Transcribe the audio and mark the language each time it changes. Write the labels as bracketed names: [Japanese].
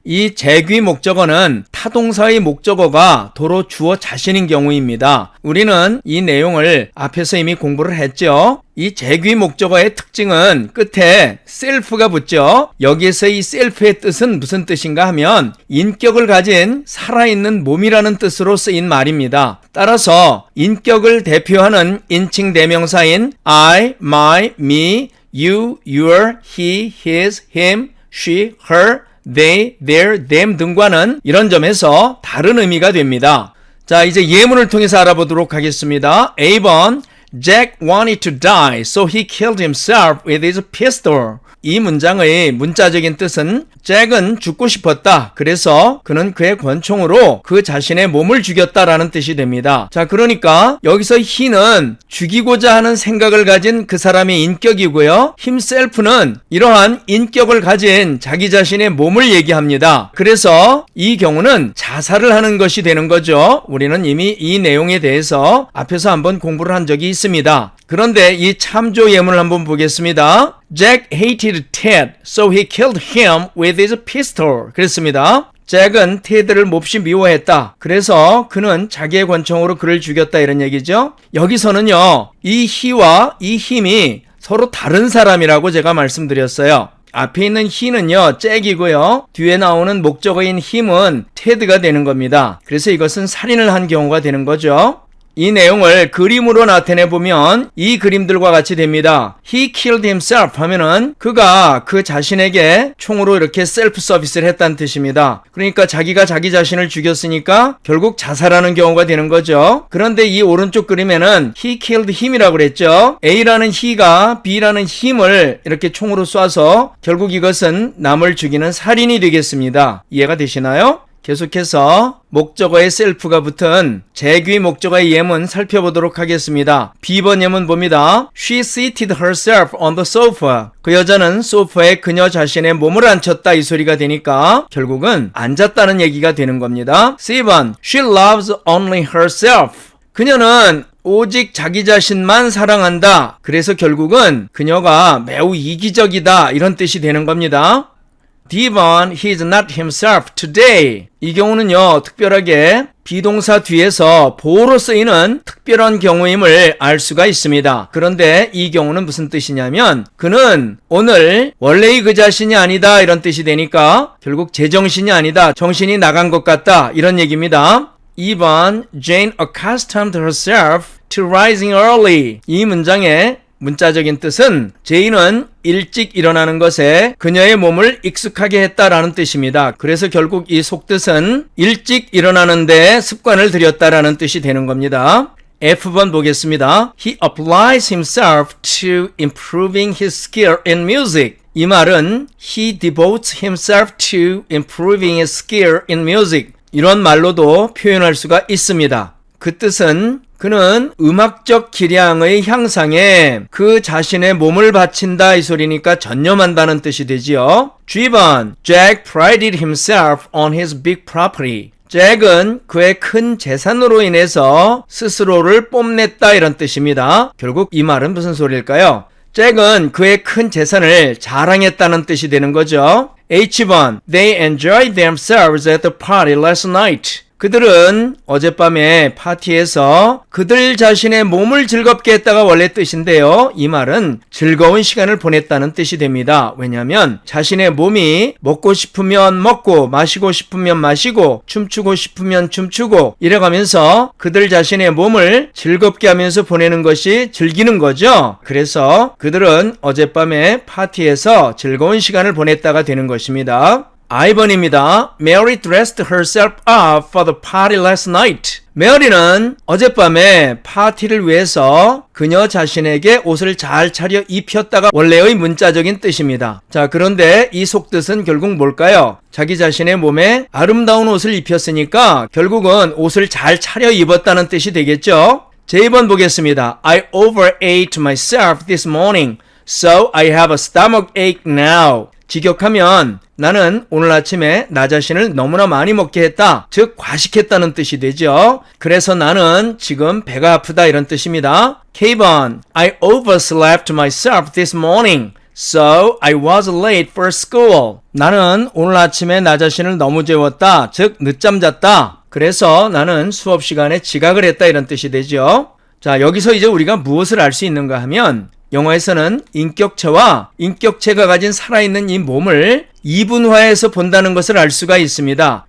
[Korean] 이 재귀 목적어는 타동사의 목적어가 도로 주어 자신인 경우입니다. 우리는 이 내용을 앞에서 이미 공부를 했죠. 이 재귀 목적어의 특징은 끝에 self가 붙죠. 여기에서 이 self의 뜻은 무슨 뜻인가 하면 인격을 가진 살아있는 몸이라는 뜻으로 쓰인 말입니다. 따라서 인격을 대표하는 인칭 대명사인 I, my, me, you, your, he, his, him, she, her, they, their, them 등과는 이런 점에서 다른 의미가 됩니다. 자, 이제 예문을 통해서 알아보도록 하겠습니다. A번 [English] Jack wanted to die, so he killed himself with his pistol. [Korean] 이 문장의 문자적인 뜻은 잭은 죽고 싶었다. 그래서 그는 그의 권총으로 그 자신의 몸을 죽였다라는 뜻이 됩니다. 자, 그러니까 여기서 he는 죽이고자 하는 생각을 가진 그 사람의 인격이고요. himself는 이러한 인격을 가진 자기 자신의 몸을 얘기합니다. 그래서 이 경우는 자살을 하는 것이 되는 거죠. 우리는 이미 이 내용에 대해서 앞에서 한번 공부를 한 적이 있습니다. 그런데 이 참조 예문을 한번 보겠습니다. [English] Jack hated Ted, so he killed him with his pistol. [Korean] 그랬습니다. 잭은 테드를 몹시 미워했다. 그래서 그는 자기의 권총으로 그를 죽였다 이런 얘기죠. 여기서는요, 이 he와 이 him이 서로 다른 사람이라고 제가 말씀드렸어요. 앞에 있는 he는요, 잭이고요. 뒤에 나오는 목적어인 him은 테드가 되는 겁니다. 그래서 이것은 살인을 한 경우가 되는 거죠. 이 내용을 그림으로 나타내보면 이 그림들과 같이 됩니다. [English] He killed himself [Korean] 하면은 그가 그 자신에게 총으로 이렇게 셀프 서비스를 했다는 뜻입니다. 그러니까 자기가 자기 자신을 죽였으니까 결국 자살하는 경우가 되는 거죠. 그런데 이 오른쪽 그림에는 [English] He killed him [Korean] 이라고 그랬죠. A라는 he가 B라는 him을 이렇게 총으로 쏴서 결국 이것은 남을 죽이는 살인이 되겠습니다. 이해가 되시나요? 계속해서 목적어의 셀프가 붙은 재귀 목적어의 예문 살펴보도록 하겠습니다. B번 예문 봅니다. [English] She seated herself on the sofa. [Korean] 그 여자는 소파에 그녀 자신의 몸을 앉혔다 이 소리가 되니까 결국은 앉았다는 얘기가 되는 겁니다. C번 [English] She loves only herself. [Korean] 그녀는 오직 자기 자신만 사랑한다. 그래서 결국은 그녀가 매우 이기적이다 이런 뜻이 되는 겁니다. [English] Devon, he is not himself today. [Korean] 이 경우는요, 특별하게 비동사 뒤에서 보호로 쓰이는 특별한 경우임을 알 수가 있습니다. 그런데 이 경우는 무슨 뜻이냐면 그는 오늘 원래의 그 자신이 아니다 이런 뜻이 되니까 결국 제정신이 아니다, 정신이 나간 것 같다 이런 얘기입니다. 2번, [English] Jane accustomed herself to rising early. [Korean] 이 문장의 문자적인 뜻은 제인은 일찍 일어나는 것에 그녀의 몸을 익숙하게 했다라는 뜻입니다. 그래서 결국 이 속뜻은 일찍 일어나는 데 습관을 들였다라는 뜻이 되는 겁니다. F번 보겠습니다. [English] He applies himself to improving his skill in music. [Korean] 이 말은 [English] he devotes himself to improving his skill in music. [Korean] 이런 말로도 표현할 수가 있습니다. 그 뜻은 그는 음악적 기량의 향상에 그 자신의 몸을 바친다 이 소리니까 전념한다는 뜻이 되지요. G번, [English] Jack prided himself on his big property. [Korean] 잭은 그의 큰 재산으로 인해서 스스로를 뽐냈다 이런 뜻입니다. 결국 이 말은 무슨 소리일까요? 잭은 그의 큰 재산을 자랑했다는 뜻이 되는 거죠. H번, [English] They enjoyed themselves at the party last night. [Korean] 그들은 어젯밤에 파티에서 그들 자신의 몸을 즐겁게 했다가 원래 뜻인데요. 이 말은 즐거운 시간을 보냈다는 뜻이 됩니다. 왜냐하면 자신의 몸이 먹고 싶으면 먹고 마시고 싶으면 마시고 춤추고 싶으면 춤추고 이래가면서 그들 자신의 몸을 즐겁게 하면서 보내는 것이 즐기는 거죠. 그래서 그들은 어젯밤에 파티에서 즐거운 시간을 보냈다가 되는 것입니다. I번입니다. [English] Mary dressed herself up for the party last night. [Korean] 메어리는 어젯밤에 파티를 위해서 그녀 자신에게 옷을 잘 차려 입혔다가 원래의 문자적인 뜻입니다. 자, 그런데 이 속뜻은 결국 뭘까요? 자기 자신의 몸에 아름다운 옷을 입혔으니까 결국은 옷을 잘 차려 입었다는 뜻이 되겠죠? J번 보겠습니다. [English] I overate myself this morning, so I have a stomach ache now. [Korean] 직역하면 나는 오늘 아침에 나 자신을 너무나 많이 먹게 했다. 즉 과식했다는 뜻이 되죠. 그래서 나는 지금 배가 아프다 이런 뜻입니다. K번, [English] I overslept myself this morning, so I was late for school. [Korean] 나는 오늘 아침에 나 자신을 너무 재웠다. 즉 늦잠 잤다. 그래서 나는 수업 시간에 지각을 했다 이런 뜻이 되죠. 자, 여기서 이제 우리가 무엇을 알 수 있는가 하면 영어에서는 인격체와 인격체가 가진 살아있는 이 몸을 이분화해서 본다는 것을 알 수가 있습니다.